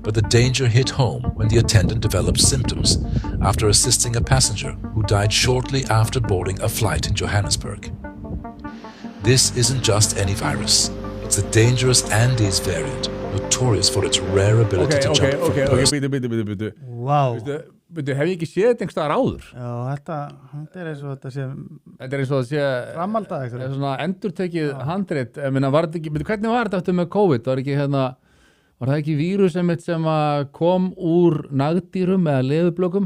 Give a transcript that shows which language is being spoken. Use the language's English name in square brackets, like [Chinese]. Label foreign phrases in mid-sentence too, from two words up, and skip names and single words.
[English] But the danger hit home when the attendant developed symptoms after assisting a passenger who died shortly after boarding a flight in Johannesburg. This isn't just any virus. It's a dangerous Andes variant, notorious for its rare ability to jump from person. Býtu. Wow. [Icelandic] Hef ég ekki séð þetta einhvers staðar áður? Já, þetta eins og þetta sé Þetta eins og það sé framhaldað eitthvað. Svona endurtekið handrit. Hvernig var þetta eftir með COVID? Var það ekki vírus sem kom úr nagdýrum eða leðurblökum?